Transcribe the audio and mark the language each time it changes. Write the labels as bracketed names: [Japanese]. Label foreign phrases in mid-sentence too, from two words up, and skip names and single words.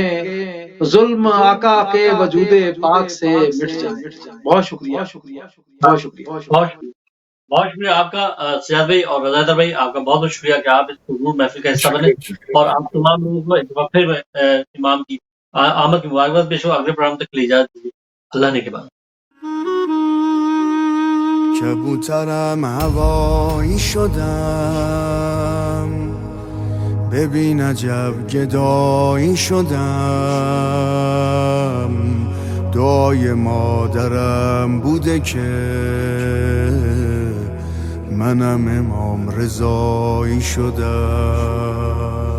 [Urdu] ظلم آقا کے وجود پاک سے مٹ جائیں. بہت شکریہ، بہت شکریہ. بہت شکریہ آپ کا سجاد بھائی اور رضا بھائی، آپ کا بہت بہت شکریہ کہ آپ اس پرنور محفل کا حصہ بنے اور آپ تمام لوگوں کو ایک دفعہ پھر امام کی آمد کی مبارکباد پیش ہو. اگلے پروگرام تک کے لیے اجازت دیجیے، اللہ نے کے بعد. [Persian] کبوترم هوایی شدم، ببین عجب گدایی شدم. دعای مادرم بوده که منم امام رضایی شدم.